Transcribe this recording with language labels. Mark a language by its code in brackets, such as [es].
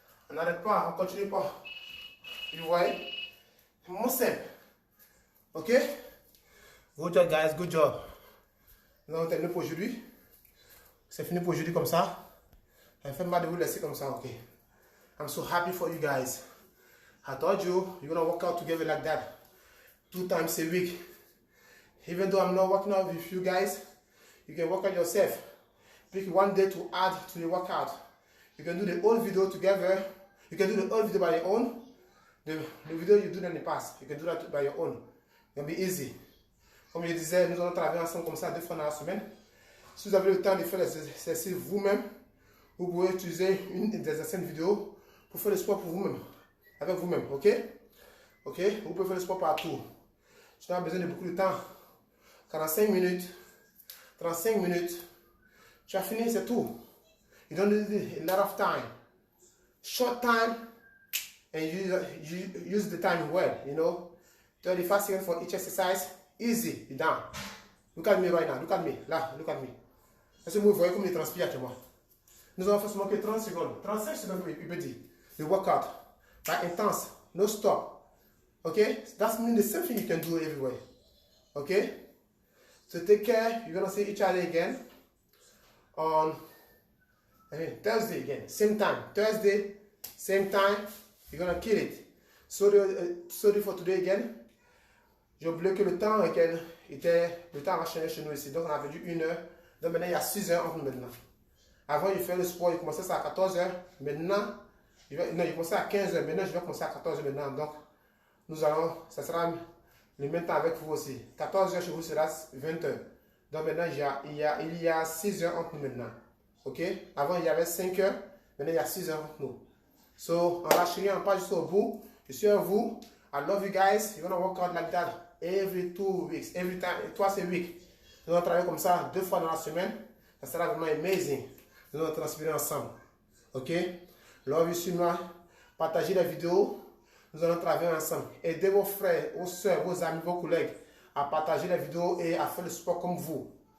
[fr] On n'arrête pas, on continue pas. [en] You [fr] voyez? C'est moins simple. [en] Ok? Good job, guys. Good job. [fr] Nous allons terminer pour aujourd'hui. C'est fini pour aujourd'hui comme ça. Ça fait mal de vous laisser comme ça, ok? [en] I'm so happy for you guys. I told you, you're gonna work out together like that 2 times a week. Even though I'm not working out with you guys, you can work out yourself. Pick one day to add to the workout. You can do the whole video together. You can do the whole video by your own. The video you do in the past, you can do that by your own. It can be easy. [fr] Comme je disais, nous allons travailler ensemble comme ça 2 fois dans la semaine. Si vous avez le temps de faire les exercices vous-même, vous pouvez utiliser une des anciennes vidéos pour faire le sport pour vous-même, avec vous-même, ok? Ok? Vous pouvez faire le sport partout. Tu n'as pas besoin de beaucoup de temps. 45 minutes, 35 minutes, tu as fini, c'est tout. [en] You don't need a lot of time. Short time, and you use the time well, you know. 35 seconds for each exercise, easy, you're done. Look at me right now, look at me, là, look at me. [fr] Est-ce que vous voyez comme il transpire actuellement? Nous avons fait seulement que 30 secondes, 35 secondes, il peut dire. [en] The workout, but intense, no stop. Okay? That's mean the same thing you can do everywhere. Okay? So take care. You're gonna see each other again on Thursday again, same time. Thursday, same time. You're gonna kill it. Sorry for today again. [fr] J'ai oublié que le temps a changé chez nous ici. Donc on avait dû 1 heure. Donc maintenant il y a 6 heures entre nous maintenant. Avant il fait le sport, il commençait ça à 14 heures. Maintenant, il commençait à 15 heures. Maintenant je vais commencer à 14 heures maintenant. Donc ça sera le même temps avec vous aussi. 14 heures chez vous sera 20 heures. Donc maintenant il y a 6 heures entre nous maintenant. Ok? Avant il y avait 5 heures. Maintenant il y a 6 heures entre nous. So on lâche rien, on part jusqu'au bout. Je suis avec vous. [en] I love you guys. You're gonna work out like that every 2 weeks, every time, twice a week. [fr] Nous allons travailler comme ça 2 fois dans la semaine. Ça sera vraiment amazing. Nous allons transpirer ensemble. Ok? [en] Love you, [fr] suis-moi. Partagez la vidéo. Nous allons travailler ensemble. Aidez vos frères, vos soeurs, vos amis, vos collègues à partager la vidéo et à faire le sport comme vous.